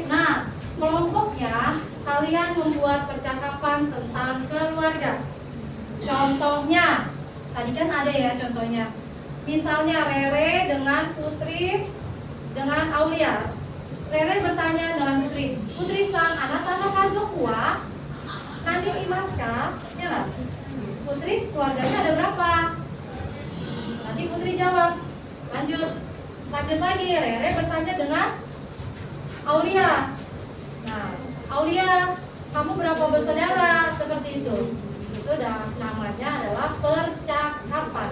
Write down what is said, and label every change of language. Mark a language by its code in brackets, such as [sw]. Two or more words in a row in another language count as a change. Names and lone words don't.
[id] Nah, kelompoknya kalian membuat percakapan tentang keluarga. Contohnya, tadi kan ada ya contohnya. Misalnya Rere dengan Putri dengan Aulia. Rere bertanya dengan Putri, [ja] Putri-san, あなたの家族は何いますか? [id] Ya nggak? Putri, keluarganya ada berapa? Nanti Putri jawab. Lanjut lagi, Rere bertanya dengan Aulia. Nah, Aulia, kamu berapa bersaudara? Seperti itu. Itu namanya adalah percakapan.